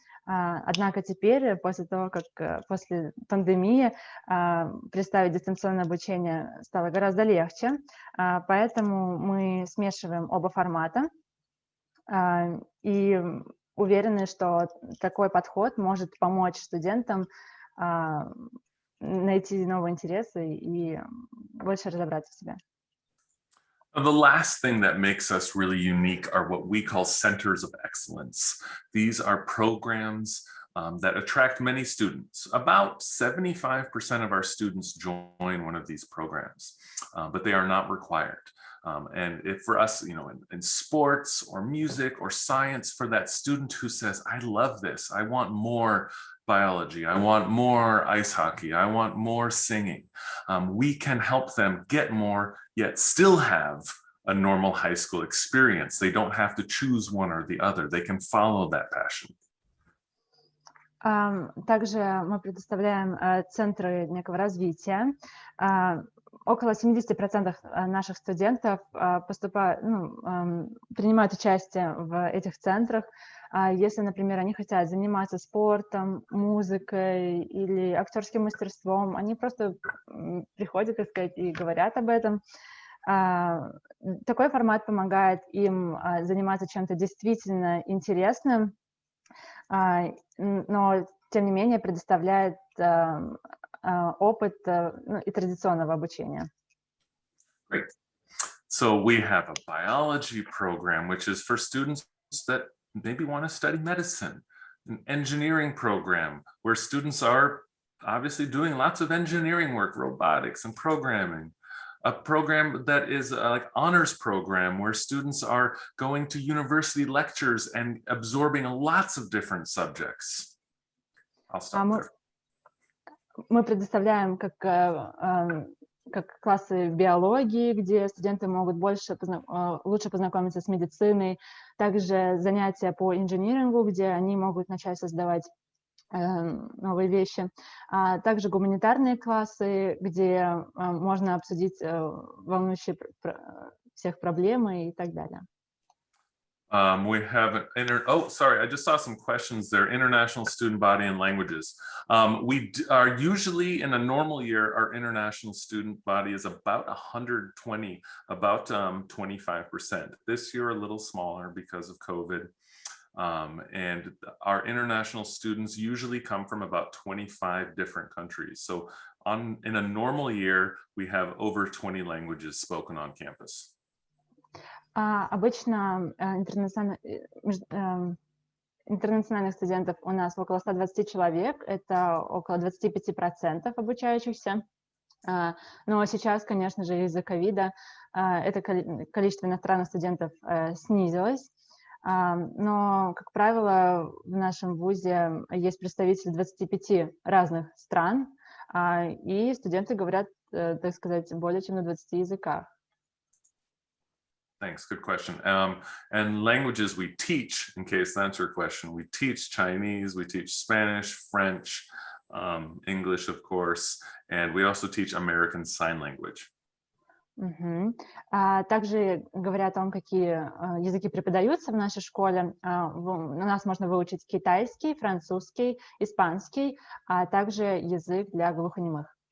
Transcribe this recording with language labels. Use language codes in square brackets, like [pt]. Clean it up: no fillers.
[ru] Однако теперь, после пандемии, представить дистанционное обучение стало гораздо легче, поэтому мы смешиваем оба формата и уверены, что такой подход может помочь студентам найти новые интересы и больше разобраться в себе. [en] The last thing that makes us really unique are what we call centers of excellence. These are programs that attract many students. About 75% of our students join one of these programs, but they are not required. And for us, in sports or music or science, for that student who says, I love this, I want more biology, I want more ice hockey, I want more singing, we can help them get more, yet still have a normal high school experience. They don't have to choose one or the other. They can follow that passion. [ru] Также мы предоставляем центры некого развития. Около 70% наших студентов принимают участие в этих центрах. Если, например, они хотят заниматься спортом, музыкой или актерским мастерством, они просто приходят, так сказать, и говорят об этом. Такой формат помогает им заниматься чем-то действительно интересным, но, тем не менее, предоставляет опыт и традиционного обучения. [en] Great. So we have a biology program, which is for students that maybe want to study medicine, an engineering program where students are obviously doing lots of engineering work, robotics and programming. A program that is like honors program where students are going to university lectures and absorbing lots of different subjects. I'll stop there. [ru] Мы предоставляем как классы биологии, где студенты могут лучше познакомиться с медициной, также занятия по инжинирингу, где они могут начать создавать новые вещи, а также гуманитарные классы, где можно обсудить волнующие всех проблемы и так далее. [en] We have I just saw some questions there. International student body and languages. We are usually in a normal year, our international student body is about 120, about 25%. This year a little smaller because of COVID. And our international students usually come from about 25 different countries. So in a normal year, we have over 20 languages spoken on campus. [ru] Обычно интернациональных студентов у нас около 120 человек, это около 25% обучающихся. Но сейчас, конечно же, из-за ковида это количество иностранных студентов снизилось. Но, как правило, в нашем вузе есть представители 25 разных стран, и студенты говорят, так сказать, более чем на 20 языках. [en] Thanks, good question. And languages we teach, in case that's your question, we teach Chinese, we teach Spanish, French, English, of course, and we also teach American Sign Language. [ru] Также говоря о том, какие языки преподаются в нашей школе, у нас можно выучить китайский, французский, испанский, а также язык для глухонемых.